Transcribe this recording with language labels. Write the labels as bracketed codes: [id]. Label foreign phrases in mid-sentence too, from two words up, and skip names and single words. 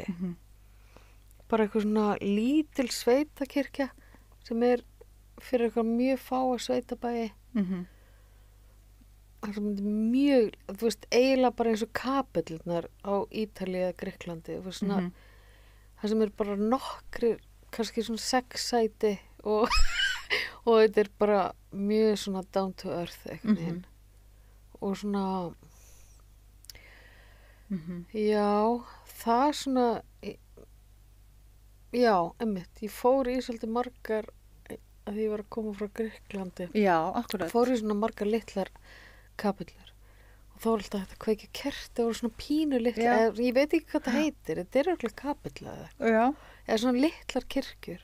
[is] Bara eitthvað svona lítil sveitakirkja sem er fyrir eitthvað mjög fáa sveitabæi. Það sem er mjög, þú veist, eiginlega bara eins og kapellurnar á Ítalíu eða Grikklandi. Svona, það sem er bara nokkrir, kannski svona 6 sæti og þetta er bara mjög svona [en] down to earth [is] eitthvað. Og svona, já, það er svona, já, einmitt, ég fór í svolítið margar, að ég var að koma frá Grikklandi. Já, akkurat. Fór í svona margar litlar kapillur og þá var alltaf þetta kveikja kerti, það voru svona pínu litla, ég veit ekki hvað það heitir, þetta er örugglega kapilla eða svona litlar kirkjur.